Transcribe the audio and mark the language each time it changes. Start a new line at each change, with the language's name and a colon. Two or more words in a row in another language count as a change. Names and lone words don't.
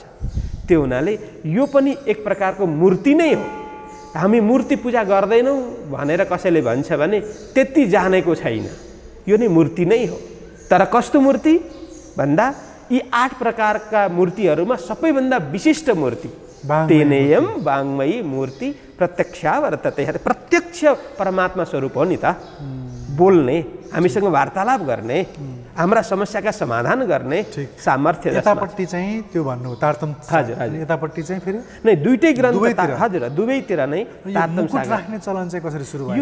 Nepali: त्यो हुनाले यो पनि एक प्रकारको मूर्ति नै हो। हामी मूर्ति पूजा गर्दैनौँ भनेर कसैले भन्छ भने त्यति जानेको छैन, यो नै मूर्ति नै हो। तर कस्तो मूर्ति भन्दा यी 8 प्रकारका मूर्तिहरूमा सबैभन्दा विशिष्ट मूर्ति
Sanskrit: तेनेयम वाङ्मयी मूर्ति प्रत्यक्षा वर्तते।
Nepali: प्रत्यक्ष परमात्मा स्वरूप हो नि त, बोल्ने, हामीसँग वार्तालाप गर्ने, हाम्रा समस्याका समाधान गर्ने सामर्थ्य। यतापट्टि चाहिँ त्यो भन्नु तारतम, हजुर हजुर, यतापट्टि चाहिँ फेरि नै दुईटै ग्रन्थ, हजुर दुवैतिर नै तारतम मुकुट राख्ने चलन चाहिँ कसरी सुरु भयो?